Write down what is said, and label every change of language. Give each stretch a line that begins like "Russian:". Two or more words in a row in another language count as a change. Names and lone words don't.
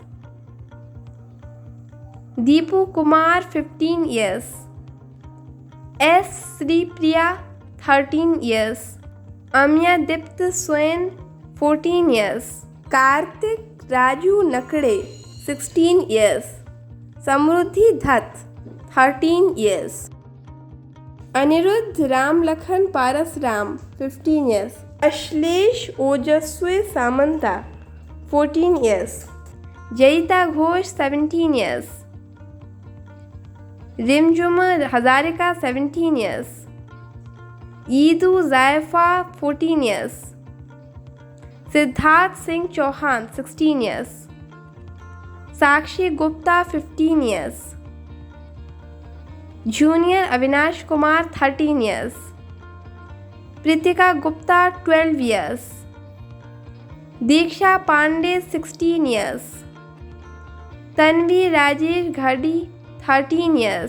English: दीपू कुमार 15 years, एस श्रीप्रिया 13 years, अमिया दीप्त स्वयं 14 years, कार्तिक राजू नकड़े 16 years, समृद्धि दत्त 13 years, अनिरुद्ध राम लखन पारस राम 15 years, अश्लेष ओजस्वी सामंता 14 years, जयिता घोष 17 years, रिमझुम हजारिका 17 years, ईदू जायफा 14 years, सिद्धार्थ सिंह चौहान 16 years, साक्षी गुप्ता 15 years. Junior Avinash Kumar 13 years. Pritika Gupta 12 years. Diksha Pandey 16 years. Tanvi Rajesh Ghadi 13 years.